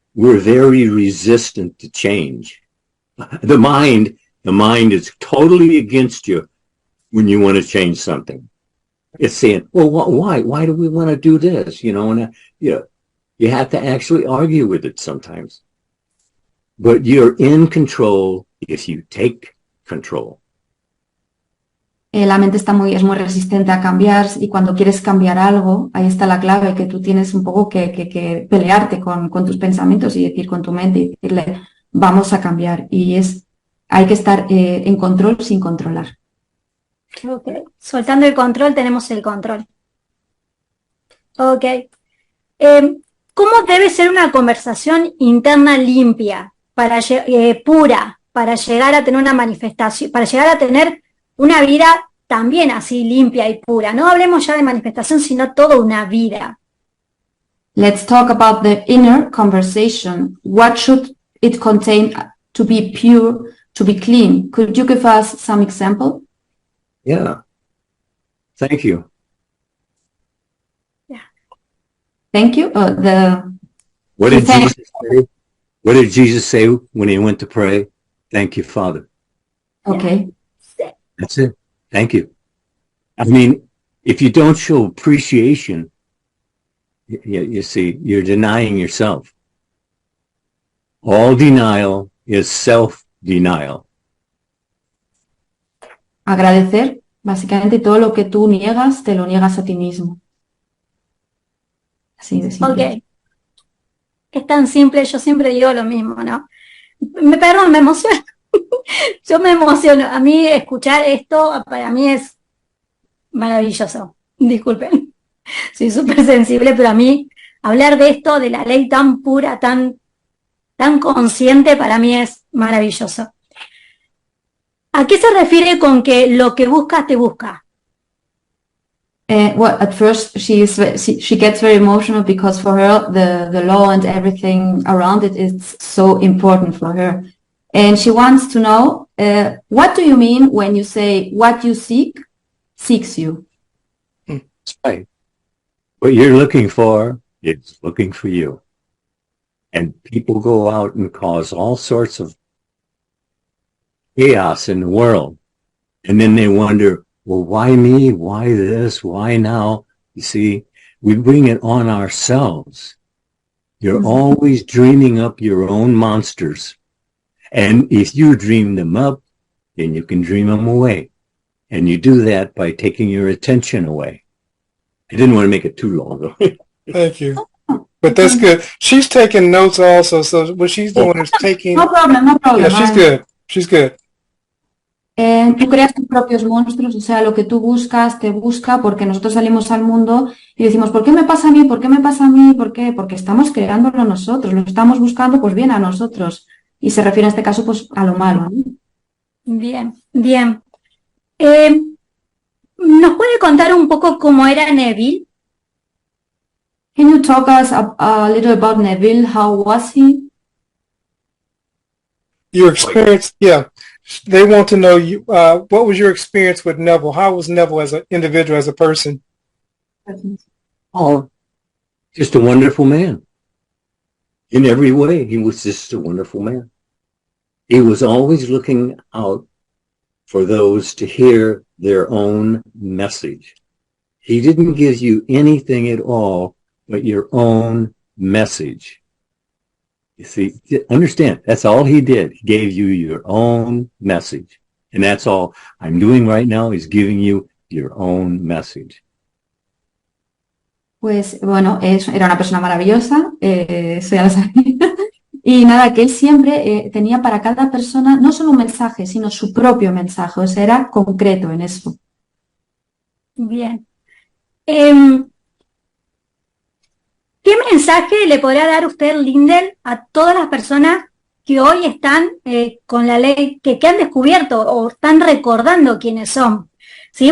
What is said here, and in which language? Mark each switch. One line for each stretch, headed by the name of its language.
English: we're very resistant to change. The mind is totally against you when you want to change something. It's saying, well, why do we want to do this? And you have to actually argue with it sometimes. But you're in control if you take control.
Spanish: La mente es muy resistente a cambiar y cuando quieres cambiar algo, ahí está la clave, que tú tienes un poco que pelearte con tus pensamientos y decir con tu mente y decirle, vamos a cambiar. Hay que estar en control sin controlar. Okay. Soltando el control tenemos el control. Ok. ¿Cómo debe ser una conversación interna limpia, pura, para llegar a tener una manifestación, para llegar a tener una vida también así limpia y pura? No hablemos ya de manifestación, sino toda una vida.
English: Let's talk about the inner conversation. What should it contain to be pure, to be clean? Could you give us some example? Yeah. Thank you. Yeah. Thank you. What did Jesus say? What did Jesus say when he went to pray? Thank you, Father. Okay. That's it. Thank you. I mean, if you don't show appreciation, you see, you're denying yourself. All denial is self-denial.
Spanish: Agradecer, básicamente todo lo que tú niegas, te lo niegas a ti mismo. Así de simple. Ok. Es tan simple, yo siempre digo lo mismo, ¿no? Perdón, me emociono. Yo me emociono. A mí escuchar esto, para mí es maravilloso. Disculpen. Soy súper sensible, pero a mí hablar de esto, de la ley tan pura, tan consciente, para mí es maravilloso. ¿A qué se refiere con que lo que buscas te busca?
English: Well, at first she gets very emotional because for her the law and everything around it is so important for her, and she wants to know what do you mean when you say what you seek seeks you? That's right. What you're looking for is looking for you, and people go out and cause all sorts of chaos in the world, and then they wonder, well, why me? Why this? Why now? You see, we bring it on ourselves. You're always dreaming up your own monsters. And if you dream them up, then you can dream them away. And you do that by taking your attention away. I didn't want to make it too long, though. Thank you. But that's good. She's taking notes also, so what she's doing is taking... No problem, no problem. Yeah, she's good. She's good.
Spanish: Tú creas tus propios monstruos, o sea, lo que tú buscas, te busca, porque nosotros salimos al mundo y decimos, ¿por qué me pasa a mí? ¿Por qué me pasa a mí? ¿Por qué? Porque estamos creándolo nosotros, lo estamos buscando, pues bien, a nosotros. Y se refiere en este caso, pues, a lo malo, ¿no? Bien, bien. ¿Nos puede contar un poco cómo era Neville?
English: Can you talk us a little about Neville? How was he? Your experience, yeah. They want to know you. What was your experience with Neville? How was Neville as an individual, as a person? Oh, just a wonderful man. In every way, he was just a wonderful man. He was always looking out for those to hear their own message. He didn't give you anything at all but your own message. You see, understand, that's all he did. He gave you your own message. And that's all I'm doing right now is giving you your own message.
Spanish: Pues bueno, era una persona maravillosa, eso ya lo sabía. Y nada, que él siempre tenía para cada persona no solo un mensaje, sino su propio mensaje, o sea, era concreto en eso. Bien. ¿Qué mensaje le podrá dar usted, Lindell, a todas las personas que hoy están con la ley, que han descubierto o están recordando quiénes son? ¿Sí?